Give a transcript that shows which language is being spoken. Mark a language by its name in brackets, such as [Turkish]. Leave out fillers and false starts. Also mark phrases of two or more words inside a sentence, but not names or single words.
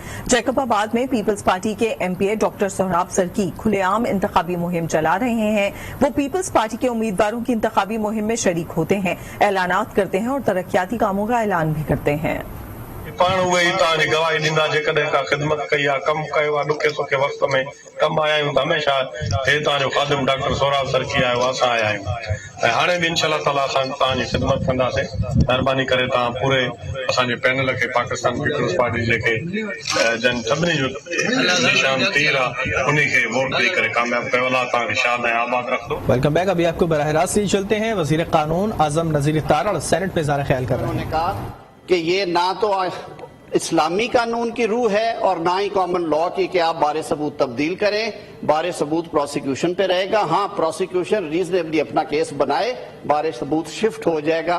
[Urdu] جیکب آباد میں پیپلز پارٹی کے ایم پی اے ڈاکٹر سہراب سرکی کھلے عام انتخابی مہم چلا رہے ہیں۔ وہ پیپلز پارٹی کے امیدواروں کی انتخابی مہم میں شریک ہوتے ہیں، اعلانات کرتے ہیں اور ترقیاتی کاموں کا اعلان بھی کرتے ہیں۔ [Sindhi] پان اہے ہی تاں جی گواہی ڈیندا جيڪڏهن کا خدمت کئی آ کم کيو آ ڏکي سکھي وقت ۾ کم آيا آهيون هميشہ هي تاں جو خادم ڊاڪٽر سهراب سرکی آيو اسان آيا آهيون ۽ هاڻي به [Arabic] انشاءالله تعالی [Sindhi] اسان تاں جي خدمت ڪنداسين۔ مهرباني ڪري تاں پورے اسان جي پينل کي پاڪستان پیپلز پارٽي جيڪي جن سڀني جو نشان تیر آ انهي کي ووٽ ڏيئی ڪري ڪامياب ڪيو۔ الله تاں کي شاد ۽ آباد رکندو۔ [English] Welcome back. [Urdu] ابھی آپ کو براہ راست چلتے ہیں۔ وزیر قانون اعظم نذیر تارڑ سینٹ میں اظہار خیال کر رہے ہیں کہ یہ نہ تو اسلامی قانون کی روح ہے اور نہ ہی [English] common law [Urdu] کی کہ آپ بار ثبوت تبدیل کریں، بار ثبوت پروسیکیوشن پہ رہے گا۔ ہاں [English] prosecution reasonably [Urdu] اپنا کیس بنائے، بار ثبوت شفٹ ہو جائے گا۔